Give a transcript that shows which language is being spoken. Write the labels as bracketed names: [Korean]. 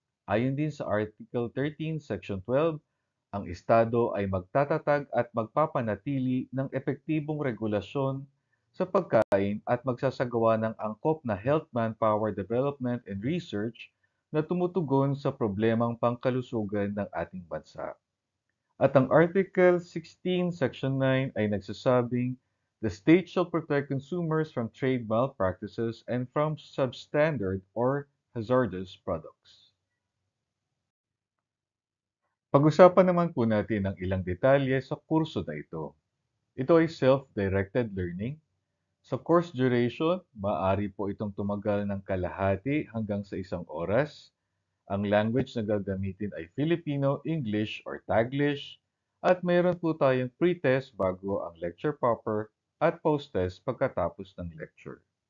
[Filipino] Ayon din sa Article 13, Section 12, ang Estado ay magtatatag at magpapanatili ng epektibong regulasyon sa pagkain at magsasagawa ng angkop na [English] health manpower development and research [Filipino] na tumutugon sa problemang pangkalusugan ng ating bansa. At ang Article 16, Section 9 ay nagsasabing [English] The state shall protect consumers from trade malpractices and from substandard or hazardous products. [Filipino] Pag-usapan naman po natin ang ilang detalye sa kurso na ito. Ito ay self-directed learning. Sa course duration, maaari po itong tumagal ng kalahati hanggang sa 1 oras. Ang language na gagamitin ay Filipino, English, or Taglish. At mayroon po tayong pre-test bago ang lecture proper at post-test pagkatapos ng lecture.